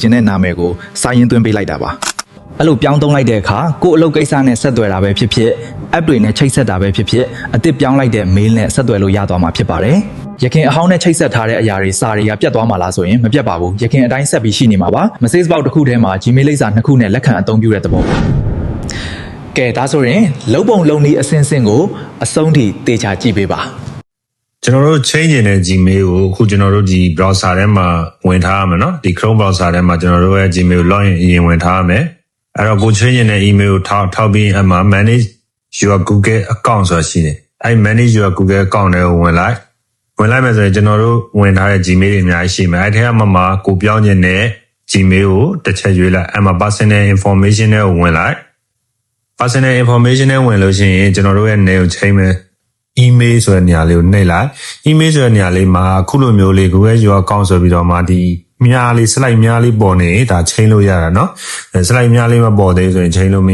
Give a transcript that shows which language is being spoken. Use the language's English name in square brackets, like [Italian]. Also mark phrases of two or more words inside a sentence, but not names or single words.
[Burmese] ခြင်းတဲ့နာမည်ကိုစာရင်းသွင်းပေးလိုက်တာပါအဲ့လိုပြောင်းသုံးလိုက်တဲ့အခါကို့အလုပ်ကိစ္စနဲ့ဆက်သွယ်တာပဲဖြစ်ဖြစ် app တွေနဲ့ချိတ်ဆက်တာပဲဖြစ်ဖြစ်အသစ်ပြောင်းလိုက်တဲ့ mail နဲ့ဆက်သွယ်လို့ရသွားမှာဖြစ်ပါတယ်ရခင်အဟောင်းနဲ့ချိတ်ဆက်ထားတဲ့အရာတွေစာတွေကပြတ်သွားမှာလားဆိုရင်မပြတ်ပါဘူးရခင်အတိုင်းဆက်ပြီးရှိနေမှာပါ [English] message box [Burmese] တစ်ခုထဲမှာ Gmail လိပ်စာ2ခုနဲ့လက်ခံအသုံးပြုတဲ့သဘောပါကဲဒါဆိုရင်လုံပုံလုံနည်းအစင်းစင်းကိုအဆုံးထိတေချာကြည့်ပေးပါ ကျွန်တော်တို့ change နေတဲ့ Gmail ကိုအခုကျွန်တော်တို့ဒီ browser ထဲမှာဝင်ထားရမယ်เนาะဒီ Chrome browser ထဲမှာကျွန်တော်တို့ရဲ့ Gmail login အရင်ဝင်ထားရမယ်အဲ့တော့ကို change နေတဲ့ email ကိုထောက်ပြီးအမှ [English] manage your Google account [Burmese] ဆိုတာရှိတယ်အဲ့ [English] manage your Google account [Burmese] တွေကိုဝင်လိုက်မယ်ဆိုရင်ကျွန်တော်တို့ဝင်ထားတဲ့ Gmail တွေအများကြီးရှိမယ်အဲ့ထဲမှာကိုပြောင်းနေတဲ့ Gmail ကိုတစ်ချက်ရွေးလိုက်အဲ့မှာ personal information တွေကိုဝင်လိုက် [English] personal information [Burmese] တွေဝင်လို့ရှိရင်ကျွန်တော်တို့ရဲ့ name ကိုချိန်မယ်email ဆိုတဲ့နေရာလေးကိုနှိပ်လိုက် email ဆိုတဲ့နေရာလေးမှာအခုလိုမျိုးလေး [English] Google Your Account [Burmese] ဆိုပြီးတော့မှဒီမြားလေး slide မြားလေးပေါ်နေဒါချိန်လို့ရတာเนาะ slide မြားလေးမပေါ်သေးဆိုရင်ချိန်လို့မ